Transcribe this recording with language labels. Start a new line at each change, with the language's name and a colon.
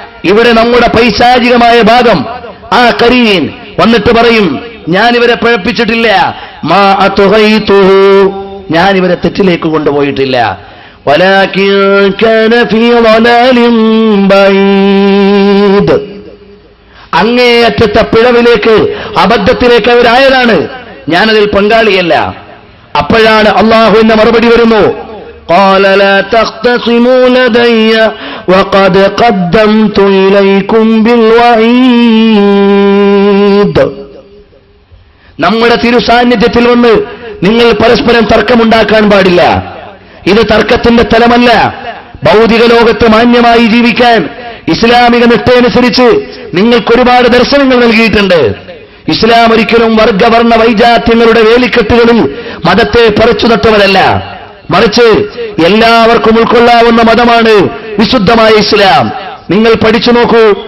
Malayalam: ഇവിടെ നമ്മുടെ പൈശാചികമായ ഭാഗം ആ ഖരീൻ വന്നിട്ട് പറയും, ഞാനിവരെ പഴപ്പിച്ചിട്ടില്ല,
Arabic: മാ അത്ഗൈതുഹു,
Malayalam: ഞാനിവരെ തെറ്റിലേക്ക് കൊണ്ടുപോയിട്ടില്ല,
Arabic: വലാകിൻ കാന ഫീ ളലാലിൻ ബഈദ്,
Malayalam: അങ്ങേയറ്റത്തെ പിഴവിലേക്ക് അബദ്ധത്തിലേക്ക് അവരായതാണ്, ഞാനതിൽ പങ്കാളിയല്ല. അപ്പോഴാണ് അള്ളാഹുവിന്റെ മറുപടി വരുന്നു,
Arabic: قال لا تختصموا لدي وقد قدمت إليكم بالوعيد.
Malayalam: നമ്മുടെ തിരുസാന്നിധ്യത്തിൽ വന്ന് നിങ്ങൾ പരസ്പരം തർക്കമുണ്ടാക്കാൻ പാടില്ല. ഇത് തർക്കത്തിന്റെ തലമല്ല. ഭൗതിക ലോകത്ത് മാന്യമായി ജീവിക്കാൻ ഇസ്ലാമിക നിഷ്ഠയനുസരിച്ച് നിങ്ങൾക്കൊരുപാട് ദർശനങ്ങൾ നൽകിയിട്ടുണ്ട്. ഇസ്ലാം ഒരിക്കലും വർഗവർണ്ണ വൈജാത്യങ്ങളുടെ വേലിക്കെട്ടുകളിൽ മതത്തെ പറിച്ചു നട്ടവരല്ല, മറിച്ച് എല്ലാവർക്കും ഉൾക്കൊള്ളാവുന്ന മതമാണ് വിശുദ്ധമായ ഇസ്ലാം. നിങ്ങൾ പഠിച്ചു നോക്കൂ.